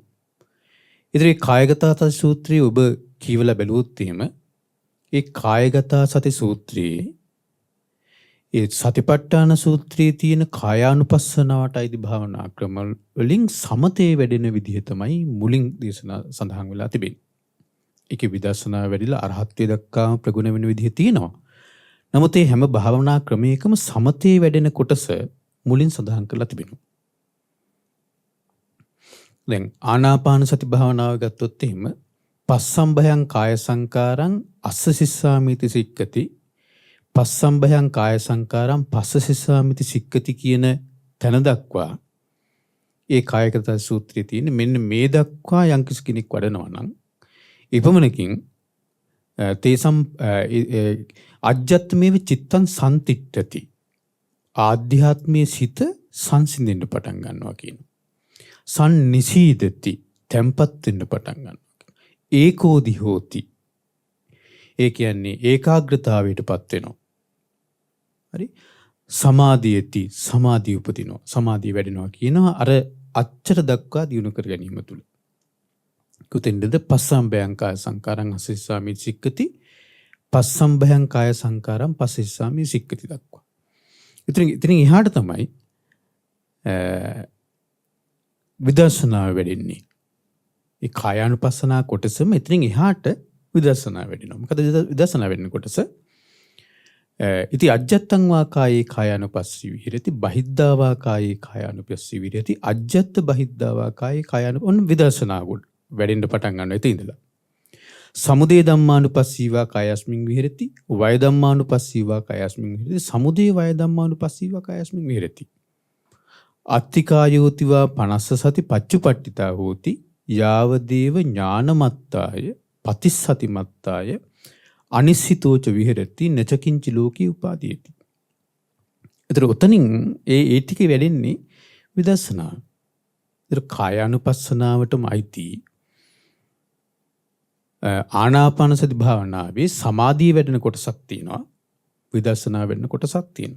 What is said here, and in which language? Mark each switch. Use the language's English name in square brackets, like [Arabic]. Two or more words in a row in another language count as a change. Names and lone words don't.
[Sinhala] ඉතින් මේ කායගත සති සූත්‍රය ඔබ කියවලා බැලුවොත් එහෙම ඒ කායගත සති සූත්‍රයේ ඒ සතිපට්ඨාන සූත්‍රයේ තියෙන කායානුපස්සනාවට අයිති භාවනා ක්‍රම වලින් සමතේ වැඩෙන විදිහ තමයි මුලින් දේශනා සඳහන් වෙලා තිබෙන්නේ. ඒකේ විදර්ශනා වැඩිලා අරහත්ත්වයට දක්වා ප්‍රගුණ වෙන විදිහ තියෙනවා. නමුත් මේ හැම භාවනා ක්‍රමයකම සමතේ වැඩෙන කොටස මුලින් සඳහන් කරලා තිබෙනවා. දැන් ආනාපාන සති භාවනාව ගත්තොත් එහෙම [Pali] පස්සම්භයං කාය සංකාරං අස්ස සිස්සාමිති සික්කති පස්සම්භයං කාය සංකාරං පස්ස සිස්සාමිති සික්කති [Sinhala] කියන තැන දක්වා ඒ කායගත සූත්‍රයේ තියෙන මෙන්න මේ දක්වා යම්කිසි කෙනෙක් වඩනවා නම් එපමණකින් [Pali] තේසම් අජ්ජත්මේව චිත්තං සම්තිට්ඨති [Sinhala] ආධ්‍යාත්මයේ සිත සංසිඳෙන්න පටන් ගන්නවා කියන සම්නිසීදති තැම්පත් වෙන්න පටන් ගන්නවා. [Pali] ඒකෝදි හෝති. [Sinhala] ඒ කියන්නේ ඒකාග්‍රතාවයටපත් වෙනවා. හරි? සමාධියති සමාධිය උපදිනවා. සමාධිය වැඩෙනවා කියනවා අර අච්චර දක්වා දියුණු කර ගැනීම තුල. [Pali] කුතෙන්ද පස්සම්භයං කාය සංකාරං අසස්සාමි සික්කති පස්සම්භයං කාය සංකාරං පස්සස්සාමි සික්කති දක්වා. [Sinhala] ඉතින් එහාට තමයි විදර්ශනාව වැඩෙන්නේ. ඒ කායානුපස්සනා කොටසම එතනින් එහාට විදර්ශනා වැඩෙනවා. මොකද විදර්ශනා වෙන්න කොටස [Pali] ඉති අජ්ජත්තං වා කායේ කායානුපස්සී විහෙරති බහිද්ධා වා කායේ කායානුපස්සී විහෙරති අජ්ජත්ත බහිද්ධා වා කායේ කායානු [Sinhala] ඔන්න විදර්ශනා වැඩෙන්න පටන් ගන්නවා එතන ඉඳලා. [Pali] සමුදය ධම්මානුපස්සී වා කායස්මින් විහෙරති වය ධම්මානුපස්සී වා කායස්මින් විහෙරති සමුදය වය ධම්මානුපස්සී වා කායස්මින් විහෙරති. අත්තිකායෝතිවා පනස්ස සති පච්චුපට්ඨිතා හෝති යාවදේව ඥානමත්තාය පතිස්සතිමත්තාය අනිස්සිතෝච විහෙරති නචකින්චි ලෝකී උපාදීයති. [Sinhala] ඒතර උතනින් ඒ ටික වැඩෙන්නේ විදර්ශනා. ඒතර කායානුපස්සනාවටම අයිති ආනාපාන සති භාවනාවේ සමාධිය වැඩෙන කොටසක් තියෙනවා. විදර්ශනා වෙන්න කොටසක් තියෙනවා.